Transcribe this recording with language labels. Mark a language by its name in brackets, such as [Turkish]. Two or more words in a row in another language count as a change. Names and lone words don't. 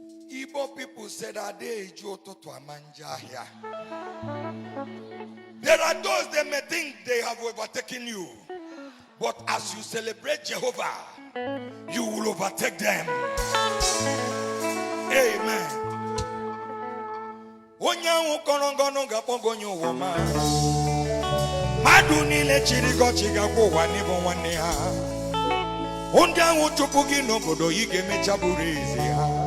[English] Igbo people said, [Igbo] "Ade eju ụtụtụ ama njọ ahịa." [English] There are those they may think they have overtaken you. But as you celebrate Jehovah, you will overtake them. Amen. [Igbo] Onye ahụ kọrọ ngọnụ ga-akpọ gị onye ụwa ma. Mmadụ niile chịrị gị ọchị ga-agwa ụwa n'ịbụ nwanne ha. Ndị ahụ chụpụ gị n'obodo, ị ga-emecha bụrụ eze ha.